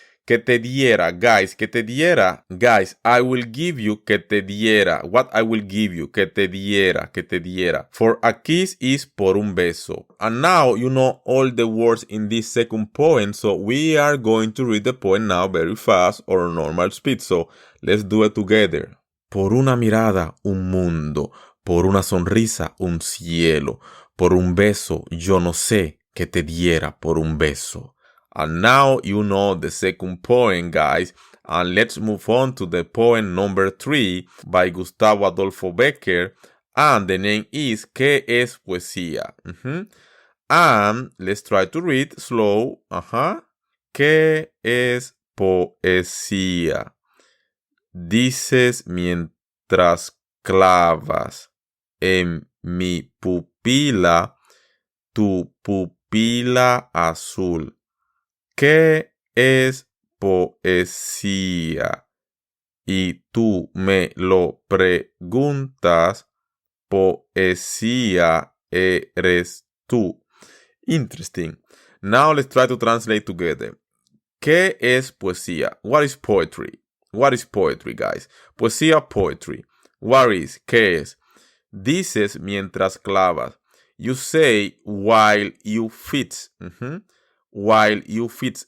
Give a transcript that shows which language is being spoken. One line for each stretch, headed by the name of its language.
Spanish: Que te diera, guys, que te diera, guys,
English: I will give you,
Spanish: que te diera,
English: what I will give you,
Spanish: que te diera, que te diera.
English: For a kiss is
Spanish: por un beso.
English: And now you know all the words in this second poem, so we are going to read the poem now very fast or normal speed, so let's do it together.
Spanish: Por una mirada, un mundo, por una sonrisa, un cielo, por un beso, yo no sé, que te diera por un beso.
English: And now you know the second poem, guys. And let's move on to the poem number 3 by Gustavo Adolfo Bécquer. And the name is
Spanish: ¿Qué es poesía?
English: And let's try to read slow.
Spanish: ¿Qué es poesía? Dices mientras clavas en mi pupila tu pupila azul. ¿Qué es poesía? Y tú me lo preguntas, poesía eres tú.
English: Interesting. Now let's try to translate together.
Spanish: ¿Qué es poesía?
English: What is poetry? What is poetry, guys?
Spanish: Poesía,
English: poetry. What is?
Spanish: ¿Qué es? Dices mientras clavas.
English: You say while you fit. While you fit.